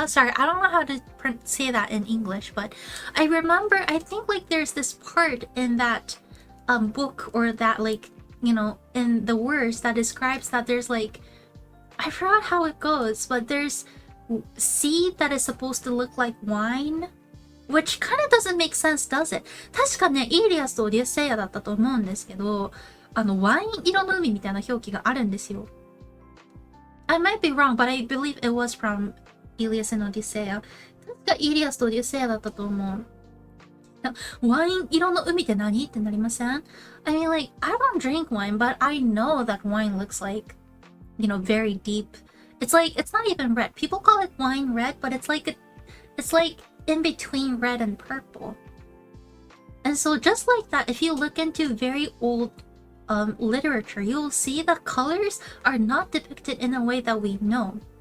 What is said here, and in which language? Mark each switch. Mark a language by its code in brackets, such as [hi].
[en] Sorry, I don't know how to say that in English, but I remember, I think like there's this part in that book, or that like, you know, in the words that describes that there's like, I forgot how it goes, but there's seed that is supposed to look like wine, which kind of doesn't make sense, does it? [ja] 確かね、イリアスとオデュッセイアだったと思うんですけど、ワイン色の海みたいな表記があるんですよ。 [en] I might be wrong, but I believe it was from Ilias and Odyssea. [ja] 確かイリアスとオデュッセイアだったと思う。ワイン色の海って何ってなりません？ [en] I mean, like, I don't drink wine, but I know that wine looks like, you know, very deep. It's like, it's not even red. People call it wine red, but it's like in between red and purple. And so just like that, if you look into very old literature, you'll see the colors are not depicted in a way that we know.